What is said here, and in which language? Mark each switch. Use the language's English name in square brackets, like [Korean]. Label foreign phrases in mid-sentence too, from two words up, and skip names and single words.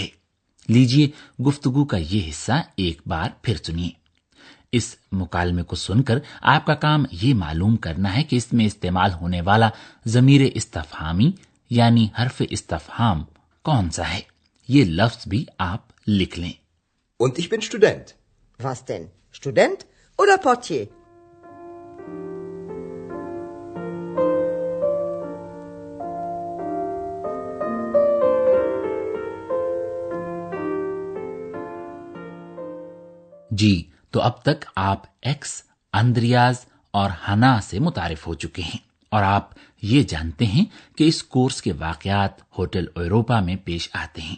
[Urdu] لیجئے گفتگو کا یہ حصہ ایک بار پھر سنیے. اس مکالمے کو سن کر آپ کا کام یہ معلوم کرنا ہے کہ اس میں استعمال ہونے والا ضمیر استفہامی یعنی حرف استفہام کون سا ہے. یہ لفظ بھی آپ لکھ لیں. [German] Und ich bin Student. Was denn? Student oder Portier? [Urdu] جی، تو اب تک آپ ایکس، اندریاز اور ہنا سے متعارف ہو چکے ہیں اور آپ یہ جانتے ہیں کہ اس کورس کے واقعات ہوٹل ایوروپا میں پیش آتے ہیں.